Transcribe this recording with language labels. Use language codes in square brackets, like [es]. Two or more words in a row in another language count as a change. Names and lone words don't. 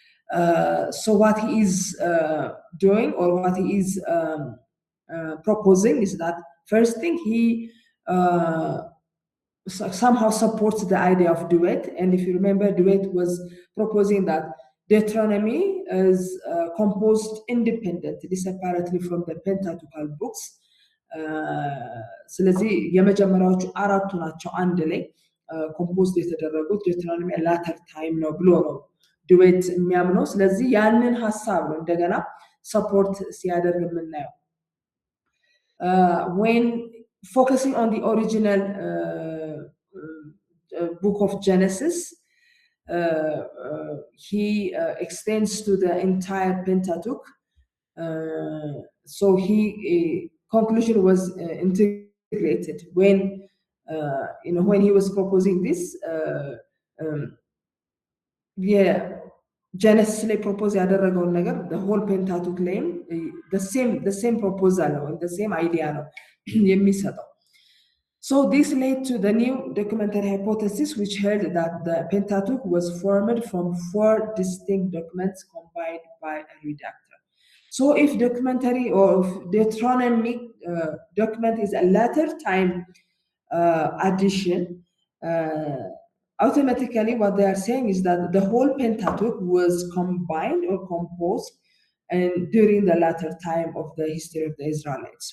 [en] So what he is doing, or what he is proposing, is that first thing, he somehow supports the idea of duet. And if you remember, duet was proposing that Deuteronomy is composed independently, separately from the Pentateuchal books. [am] ስለዚህ የመጀመሪያዎቹ አራቱ ናቸው አንድ ላይ ኮምፖዝድ የተደረጉት ዴትሮኖሚ [en] later time [am] ነው ብሎ ነው ዱዌት የሚያምነው። ስለዚህ ያንን ሀሳብ ነው እንደገና ሰፖርት ሲያደርግ የምናየው። [en] when focusing on the original book of Genesis, he extends to the entire Pentateuch. So he conclusion was integrated when when he was proposing this. [am] Genesis ላይ ፕሮፖዝ ያደረገውን ነገር the whole Pentateuch ላይም the same proposal ነው, the same idea ነው የሚሰጠው። [en] So this led to the new documentary hypothesis, which held that the Pentateuch was formed from 4 distinct documents combined by a redactor. So if documentary or Deuteronomic document is a later time addition, automatically what they are saying is that the whole Pentateuch was combined or composed and during the latter time of the history of the Israelites.